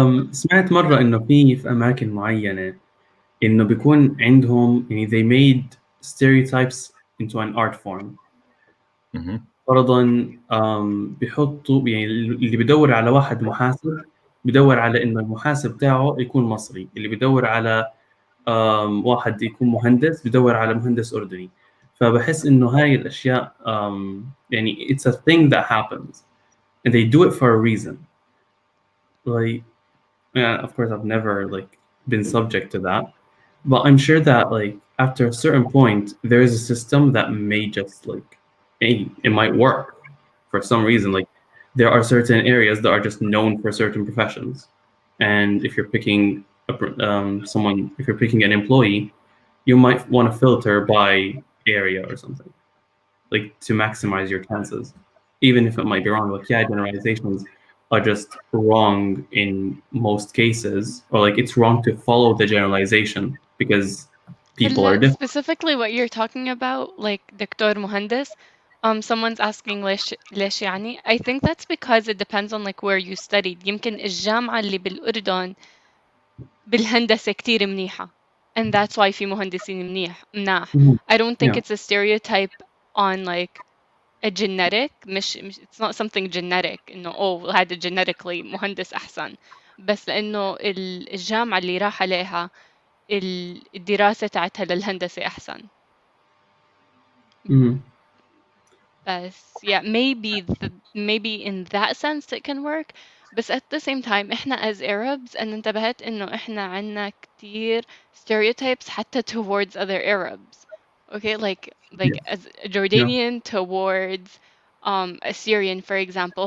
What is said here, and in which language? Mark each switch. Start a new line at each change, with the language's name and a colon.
Arabic: سمعت مرة إنه في أماكن معينة إنه بيكون عندهم يعني
English: they made stereotypes into an art form.
Arabic: فرضاً بيحطوا يعني اللي بيدور على واحد محاسب بيدور على إنه المحاسب تاعه يكون مصري، اللي بيدور على واحد يكون مهندس بيدور على مهندس أردني. فبحس إنه هاي الأشياء يعني
English: it's a thing that happens and they do it for a reason. Like, yeah, of course I've never like been subject to that, but I'm sure that like after a certain point there is a system that may just like, hey, it might work for some reason. Like there are certain areas that are just known for certain professions, and if you're picking if you're picking an employee, you might want to filter by area or something, like to maximize your chances, even if it might be wrong. Like, yeah, generalizations are just wrong in most cases, or like it's wrong to follow the generalization because people are different. Specifically what you're talking about, like دكتور مهندس, someone's asking
Arabic: ليش يعني.
English: I think that's because it depends on like where you studied.
Arabic: يمكن الجامعة اللي بالأردن بالهندسة كتير منيحة,
English: and that's why
Arabic: في مهندسين مناح.
English: I don't think Yeah. it's a stereotype on like a genetic,
Arabic: مش
English: it's not something genetic
Arabic: إنه هذا genetically مهندس أحسن, بس لأنه الجامعة اللي راح عليها الدراسة تاعتها للهندسة أحسن.
English: بس yeah, maybe in that sense it can work, بس at the same time إحنا as Arabs
Arabic: أنا انتبهت إنه إحنا عنا كتير
English: stereotypes حتى towards other Arabs. Okay, like as a Jordanian towards a Syrian, for example.